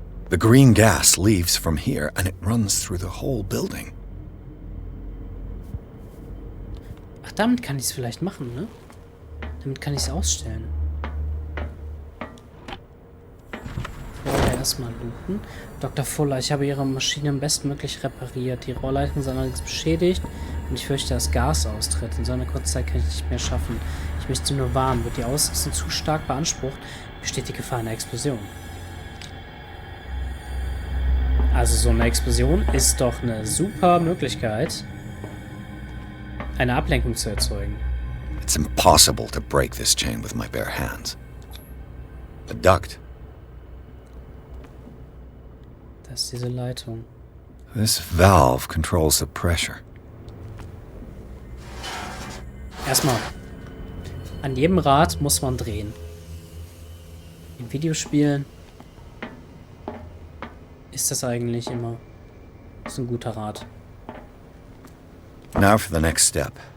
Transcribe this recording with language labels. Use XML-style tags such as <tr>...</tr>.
<en>The green gas leaves from here and it runs through the whole building.</en> <de>Ach, damit kann ich es vielleicht machen, ne? Damit kann ich es ausstellen. Vorher erstmal looten. Dr. Fuller, ich habe Ihre Maschine bestmöglich repariert. Die Rohrleitungen sind allerdings beschädigt und ich fürchte, dass Gas austritt. In so einer kurzen Zeit kann ich nicht mehr schaffen. Ich möchte nur warnen. Wird die Ausrüstung zu stark beansprucht, besteht die Gefahr einer Explosion. Also so eine Explosion ist doch eine super Möglichkeit, eine Ablenkung zu erzeugen.</de> <en>It's impossible to break this chain with my bare hands. A duct.</en> <de>Das ist diese Leitung.</de> <en>This valve controls the pressure.</en> <de>Erstmal, an jedem Rad muss man drehen. In Videospielen ist das eigentlich immer. Das ist ein guter Rat.</de> <en>Now for the next step.</en>